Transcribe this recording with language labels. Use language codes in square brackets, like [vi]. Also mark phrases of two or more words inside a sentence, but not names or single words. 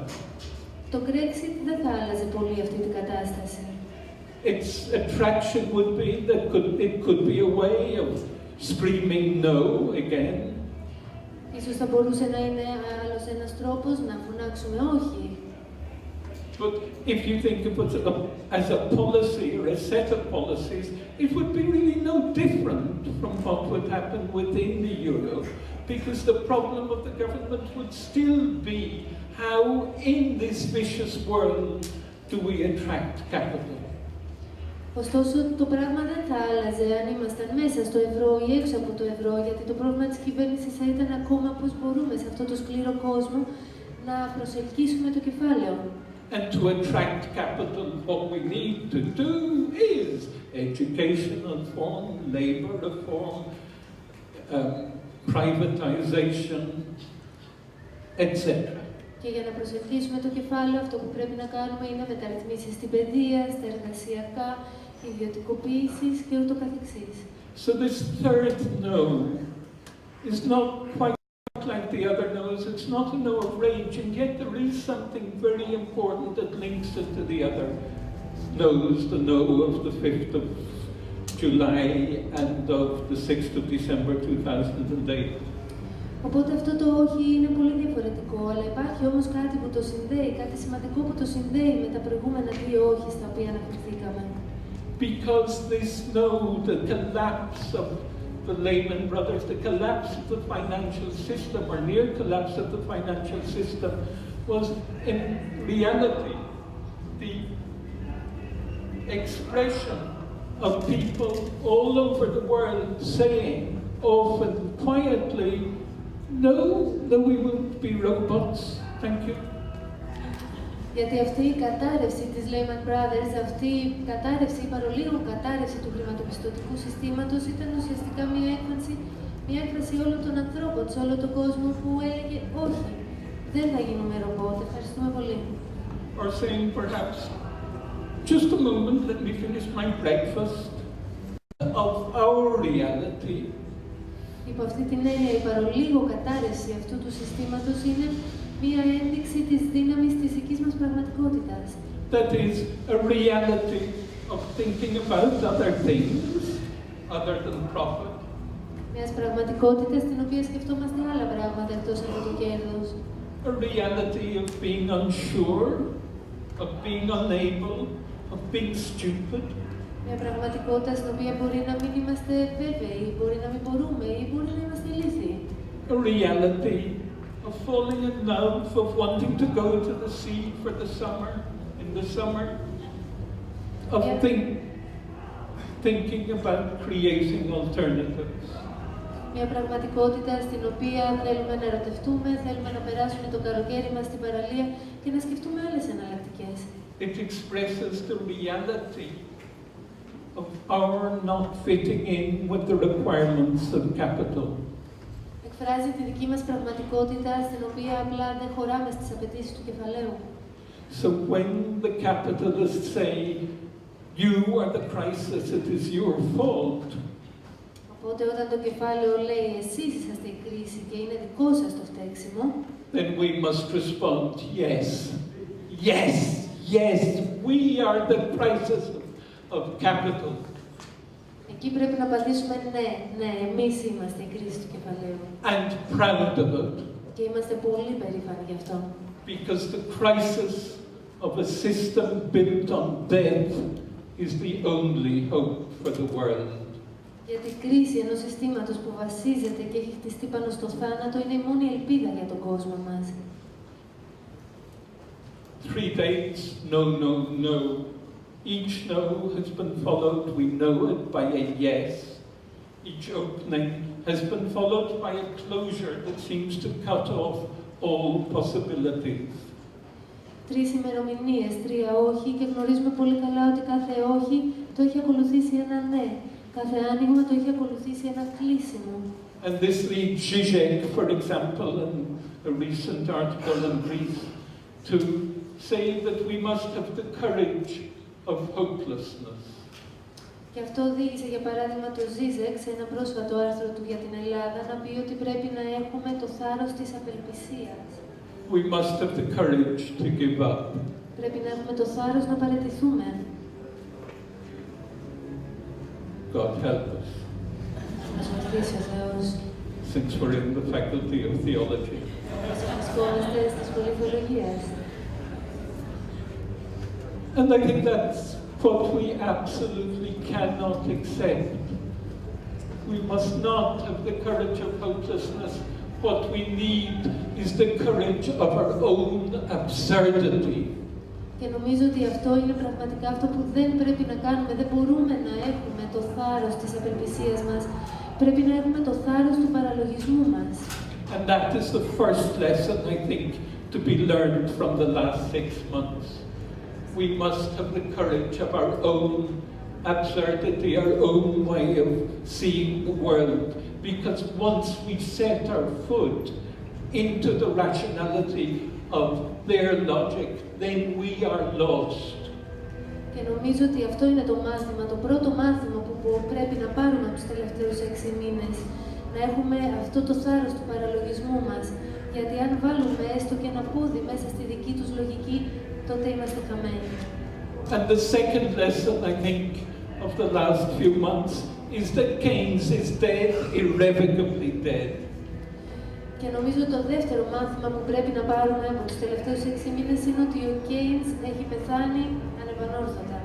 [el] Το Brexit δεν θα άλλαζε πολύ αυτή την κατάσταση. [en] Its attraction would be that it could be a way of screaming no again. [el] Ίσως θα μπορούσε να είναι άλλος ένας τρόπος να φωνάξουμε όχι. [en] But if you think of it as a policy or a set of policies, it would be really no different from what would happen within the euro, because the problem of the government would still be how in this vicious world do we attract capital. [el] Ωστόσο, το πράγμα δεν θα άλλαζε αν ήμασταν μέσα στο ευρώ ή έξω από το ευρώ, γιατί το πρόβλημα της κυβέρνησης θα ήταν ακόμα πώς μπορούμε σε αυτό το σκληρό κόσμο να προσελκύσουμε το κεφάλαιο. [en] And to attract capital, what we need to do is educational reform, labor reform, privatization, etc. [el] Και για να προσελκύσουμε το κεφάλαιο, αυτό που πρέπει να κάνουμε είναι μεταρρυθμίσεις στην παιδεία, στα εργασιακά, ιδιωτικοποίησεις και ούτω καθεξής. [en] So this third no is not quite like the other no's. It's not a no of rage, and yet there is something very important that links it to the other no's, the no of the 5th of July and of the 6th of December 2008. [el] Οπότε αυτό το όχι είναι πολύ διαφορετικό, αλλά υπάρχει όμως κάτι που το συνδέει, κάτι σημαντικό που το συνδέει με τα προηγούμενα δύο όχι στα οποία αναφερθήκαμε. [en] Because this no, the collapse of the Lehman Brothers, the collapse of the financial system, or near collapse of the financial system, was in reality the expression of people all over the world saying, often quietly, no, we won't be robots, thank you. [el] Γιατί αυτή η κατάρρευση της Lehman Brothers, αυτή η κατάρρευση, η παρολίγο κατάρρευση του χρηματοπιστωτικού συστήματος ήταν ουσιαστικά μια έκφραση όλων των ανθρώπων σε όλο τον κόσμο που έλεγε όχι, δεν θα γίνουμε ρομπότ. Ευχαριστούμε πολύ. [en] Or saying perhaps, just a moment, let me finish my breakfast, of our reality. [el] Υπό αυτή την έννοια, η παρολίγο κατάρρευση αυτού του συστήματος είναι μία ένδειξη της δύναμης της δικής μας πραγματικότητας. [en] That is a reality of thinking about other things other than profit. [el] Μιας πραγματικότητας στην οποία σκεφτόμαστε άλλα πράγματα εκτός από το κέρδος. [en] A reality of being unsure, of being unable, of being stupid. [el] Μια πραγματικότητα στην οποία μπορεί να μην είμαστε βέβαιοι, μπορεί να μην μπορούμε ή μπορεί να είμαστε ηλίθιοι. [en] A reality of falling in love, of wanting to go to the sea for the summer, in the summer, of thinking about creating alternatives. [el] Μια πραγματικότητα στην οποία θέλουμε να ερωτευτούμε, θέλουμε να περάσουμε το καλοκαίρι μας στην παραλία και να σκεφτούμε άλλες εναλλακτικές. [en] It expresses the reality of our not fitting in with the requirements of capital. [el] Εκφράζει τη δική μας πραγματικότητα στην οποία απλά δεν χωράμε στις απαιτήσεις του κεφαλαίου. [en] So when the capitalists say, you are the crisis, it is your fault. [el] Οπότε όταν το κεφάλαιο λέει εσείς είσαστε η κρίση και είναι δικό σας το φταίξιμο, [en] Then we must respond, yes, yes, yes, we are the crisis of capital. [el] εκεί πρέπει να απαντήσουμε ναι, εμείς είμαστε η κρίση του κεφαλαίου. [en] And proud of it. [el] Και είμαστε πολύ περήφανοι γι' αυτό. [en] Because the crisis of a system built on death is the only hope for the world. [el] Γιατί η κρίση ενός συστήματος που βασίζεται και έχει χτιστεί πάνω στο θάνατο είναι η μόνη ελπίδα για τον κόσμο μας. [en] 3 dates, no, no, no. Each no has been followed, we know it, by a yes. Each opening has been followed by a closure that seems to cut off all possibilities. [el] 3 ημερομηνίες, 3 όχι και γνωρίζουμε πολύ καλά ότι κάθε όχι το έχει ακολουθήσει ένα ναι. Κάθε άνοιγμα το έχει ακολουθήσει ένα κλείσιμο. [en] And this leads Zizek, for example, in a recent article in Greece, to say that we must have the courage of hopelessness. [el] Και αυτό οδήγησε, για παράδειγμα, το Ζίζεκ σε ένα πρόσφατο άρθρο του για την Ελλάδα να πει ότι πρέπει να έχουμε το θάρρος της απελπισίας. [en] We must have the courage to give up. [el] Πρέπει να έχουμε το θάρρος να παραιτηθούμε. [en] God help us. [el] Μας βοηθήσει ο Θεός. [en] Since we're in the faculty of theology. [el] Μας βρισκόμαστε στη σχολή θεολογίας. [en] And I think that's what we absolutely cannot accept. We must not have the courage of hopelessness. What we need is the courage of our own absurdity. [el] Και νομίζω ότι αυτό είναι πραγματικά αυτό που δεν πρέπει να κάνουμε. Δεν μπορούμε να έχουμε το θάρρος της απελπισίας μας. Πρέπει να έχουμε το θάρρος του παραλογισμού μας. [en] And that is the first lesson, I think, to be learned from the last 6 months. We must have the courage of our own absurdity, our own way of seeing the world. Because once we set our foot into the rationality of their logic, then we are lost. [el] Και νομίζω ότι αυτό είναι το μάθημα, το πρώτο μάθημα που πρέπει να πάρουμε από τους τελευταίους 6 μήνες. Να έχουμε αυτό το θάρρος του παραλογισμού μας. Γιατί αν βάλουμε έστω και ένα πόδι μέσα στη δική τους λογική, τότε είμαστε χαμένοι. [en] And the second lesson, I think, of the last few months is that Keynes is dead, irrevocably dead. [el] Και νομίζω το δεύτερο μάθημα που πρέπει να πάρουμε από τους τελευταίους 6 μήνες είναι ότι ο Keynes έχει πεθάνει ανεπανόρθωτα.